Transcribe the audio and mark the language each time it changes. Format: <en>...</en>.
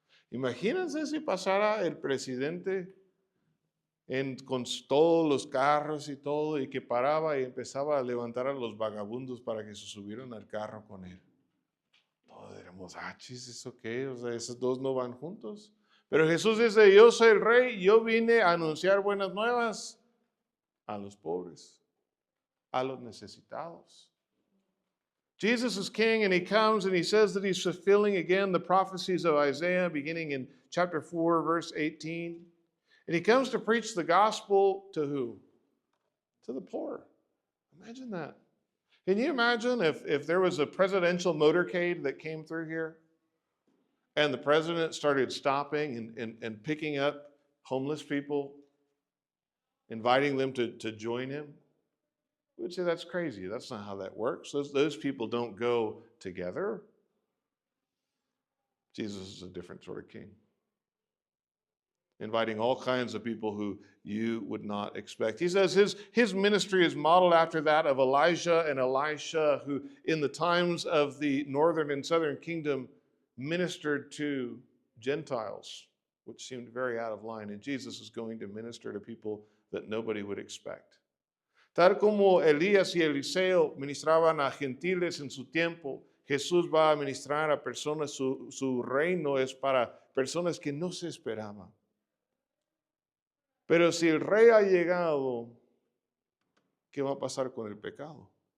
<es>Imagínense si pasara el presidente con todos los carros y todo, y que paraba y empezaba a levantar a los vagabundos para que se subieran al carro con él. Todos diremos, chis, ¿eso qué? O sea, esos dos no van juntos. Pero Jesús dice, yo soy el rey, yo vine a anunciar buenas nuevas a los pobres, a los necesitados.</es> <en>Jesus is king, and he comes and he says that he's fulfilling again the prophecies of Isaiah beginning in chapter 4, verse 18. And he comes to preach the gospel to who? To the poor. Imagine that. Can you imagine if there was a presidential motorcade that came through here and the president started stopping and picking up homeless people, inviting them to join him? We would say that's crazy. That's not how that works. Those people don't go together. Jesus is a different sort of king, inviting all kinds of people who you would not expect. He says his ministry is modeled after that of Elijah and Elisha, who in the times of the northern and southern kingdom ministered to Gentiles, which seemed very out of line. And Jesus is going to minister to people that nobody would expect.</en> <es>Tal como Elías y Eliseo ministraban a gentiles en su tiempo, Jesús va a ministrar a personas, su reino es para personas que no se esperaban. Pero si el rey ha llegado, ¿qué va a pasar con el pecado?</es>